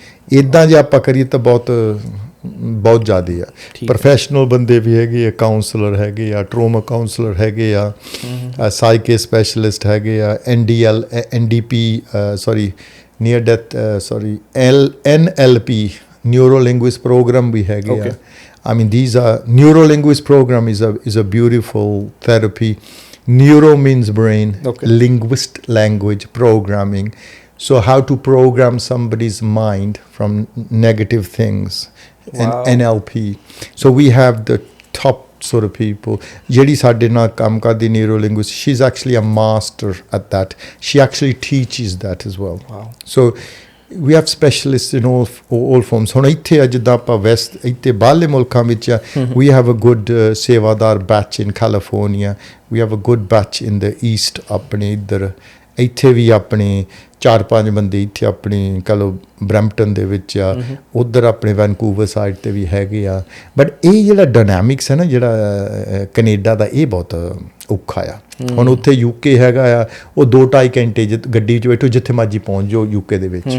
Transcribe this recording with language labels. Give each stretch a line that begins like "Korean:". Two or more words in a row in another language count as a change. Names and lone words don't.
Punjabi: ਇੱਦਾਂ ਜੇ ਆਪਾਂ ਕਰੀਏ ਤਾਂ ਬਹੁਤ ਜ਼ਿਆਦਾ ਆ। ਪ੍ਰੋਫੈਸ਼ਨਲ ਬੰਦੇ ਵੀ ਹੈਗੇ ਆ, ਕਾਉਂਸਲਰ ਹੈਗੇ ਆ,
English: trauma counselor
Punjabi: ਹੈਗੇ ਆ,
English: psych specialist
Punjabi: ਹੈਗੇ ਆ, NDP
English: near death
Punjabi: NLP
English: neuro linguist program
Punjabi: ਵੀ ਹੈਗੇ ਆ।
English: I mean these are neuro linguist program is a beautiful therapy. Neuro means brain, linguist language programming. So how to program somebody's mind from negative things. And NLP. So we have the top sort of people.
Punjabi: ਜਿਹੜੀ ਸਾਡੇ ਨਾਲ ਕੰਮ ਕਰਦੀ
English: neuro linguist, she's actually a master at that. She actually teaches that as well. Wow. So we have specialists in all forms.
Punjabi: ਹੁਣ ਇੱਥੇ ਜਿੱਦਾਂ ਆਪਾਂ ਵੈਸਟ ਇੱਥੇ ਬਾਹਰਲੇ ਮੁਲਕਾਂ ਵਿੱਚ
English: we have a good
Punjabi: ਸੇਵਾਦਾਰ
English: batch in California. We have a good batch in the east
Punjabi: ਆਪਣੇ ਇੱਧਰ। ਇੱਥੇ ਵੀ ਆਪਣੇ 4-5 ਬੰਦੇ ਇੱਥੇ ਆਪਣੀ ਕਹਿ ਲਓ ਬਰੈਂਪਟਨ ਦੇ ਵਿੱਚ ਆ, ਉੱਧਰ ਆਪਣੇ ਵੈਨਕੂਵਰ ਸਾਈਡ 'ਤੇ ਵੀ ਹੈਗੇ ਆ। ਬਟ ਇਹ ਜਿਹੜਾ ਡਾਇਨਾਮਿਕਸ ਹੈ ਨਾ ਜਿਹੜਾ ਕੈਨੇਡਾ ਦਾ, ਇਹ ਬਹੁਤ ਔਖਾ ਆ। ਹੁਣ ਉੱਥੇ UK ਹੈਗਾ ਆ, ਉਹ 2-2.5 ਘੰਟੇ ਗੱਡੀ 'ਚ ਬੈਠੋ ਜਿੱਥੇ ਮਰਜ਼ੀ ਪਹੁੰਚ ਜਾਓ UK ਦੇ ਵਿੱਚ।